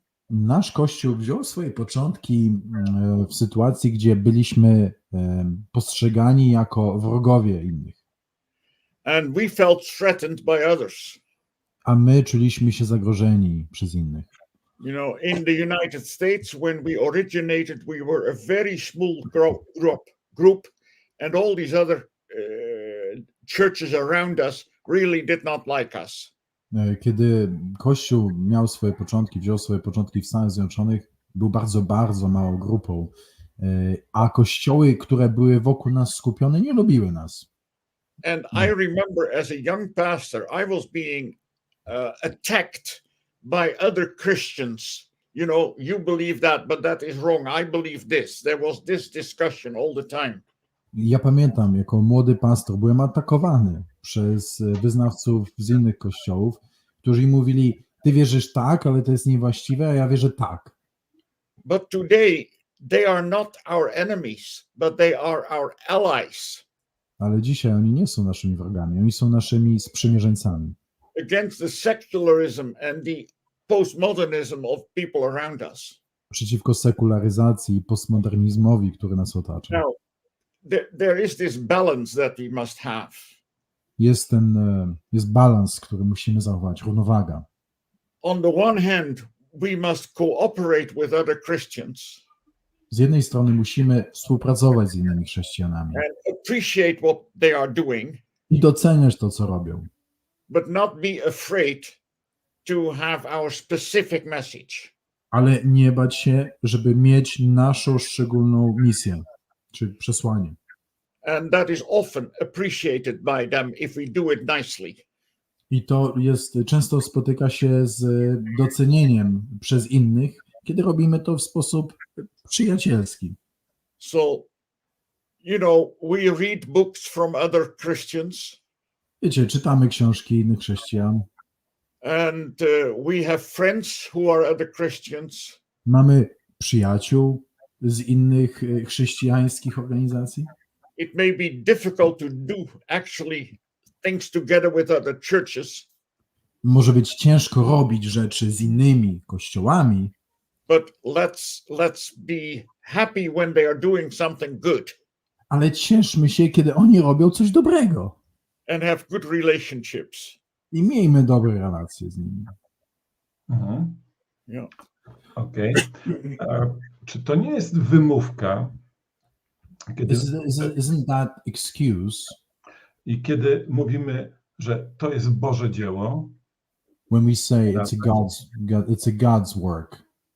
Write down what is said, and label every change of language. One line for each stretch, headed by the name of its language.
Polish: Nasz Kościół wziął swoje początki w sytuacji, gdzie byliśmy postrzegani jako wrogowie innych.
English: And we felt threatened by others.
Polish: A my czuliśmy się zagrożeni przez innych.
English: In the United States, when we originated, we were a very small group, and all these other churches around us really did not like us.
Polish: Kiedy Kościół wziął swoje początki w Stanach Zjednoczonych, był bardzo, bardzo małą grupą, a kościoły, które były wokół nas skupione, nie lubiły nas.
English: And I remember as a young pastor, I was being attacked by other Christians. You believe that, but that is wrong. I believe this. There was this discussion all the time.
Polish: Ja pamiętam, jako młody pastor byłem atakowany przez wyznawców z innych kościołów, którzy mówili, ty wierzysz tak, ale to jest niewłaściwe, a ja wierzę tak.
English: But today they are not our enemies, but they are our allies.
Polish: Ale dzisiaj oni nie są naszymi wrogami, oni są naszymi sprzymierzeńcami.
English: Against the secularism and the postmodernism of people around us.
Polish: Przeciwko sekularyzacji i postmodernizmowi, który nas otacza.
English: Now, there is this balance that we must have.
Polish: Jest balans, który musimy zachować, równowaga.
English: On the one hand, we must cooperate with other Christians.
Polish: Z jednej strony musimy współpracować z innymi chrześcijanami
English: and appreciate what they are doing,
Polish: i doceniać to, co robią,
English: but not be afraid to have our specific message.
Polish: ale nie bać się, żeby mieć naszą szczególną misję czy przesłanie.
English: And that is often appreciated by them if we do it nicely.
Polish: I to często spotyka się z docenieniem przez innych, kiedy robimy to w sposób przyjacielski.
English: So, we read books from other Christians,
Polish: Wiecie, czytamy książki innych chrześcijan,
English: and we have friends who are other Christians,
Polish: mamy przyjaciół z innych chrześcijańskich organizacji.
English: it may be difficult to do actually things together with other churches,
Polish: Może być ciężko robić rzeczy z innymi kościołami,
English: but let's be happy when they are doing something good
Polish: ale cieszmy się, kiedy oni robią coś dobrego
English: and have good relationships.
Polish: i miejmy dobre relacje z nimi. Mhm. Yeah. Okej. Czy to nie jest wymówka, kiedy,
English: Isn't that excuse
Polish: i kiedy mówimy, że to jest Boże dzieło,
English: when we say it's a God's work?